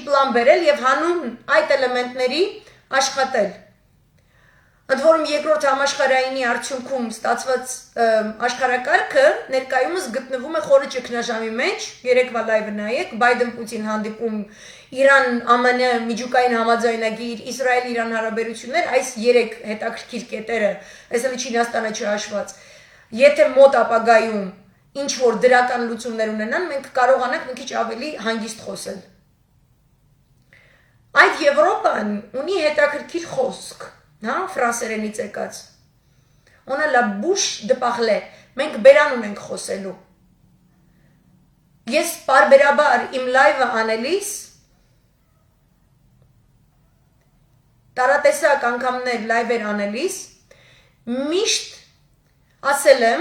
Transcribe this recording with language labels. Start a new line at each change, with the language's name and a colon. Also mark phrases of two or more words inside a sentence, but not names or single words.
Armenian: պլան բերել եւ հանուն այդ էլեմենտների աշխատել։ Ընդ որում երկրորդ համաշխարհայինի արդյունքում ստացված աշխարհակարգը ներկայումս գտնվում է խորը ճգնաժամի մեջ, երեկվա լայվը նայեք, Բայդեն-Պուտին հանդիպում, Իրան-ԱՄՆ միջուկային համաձայնագիր, Իսրայել-Իրան հարաբերություններ, այս 3 հետաքրքիր կետերը, այսինքն Չինաստանը չհաշված, եթե մոտ ապագայում ինչ որ դրական լուծումներ ունենան, մենք կարողանանք մի քիչ ավելի հանգիստ խոսել։ Այդ Եվրոպան ունի հետաքրքիր խոսք, հա, ֆրանսերենից եկած։
French: On a la bouche de parler,
Armenian: մենք բերան ունենք խոսելու։ Ես բարբերաբար իմ լայվը անելիս տարատեսակ անգամներ լայվեր անելիս միշտ ասել եմ,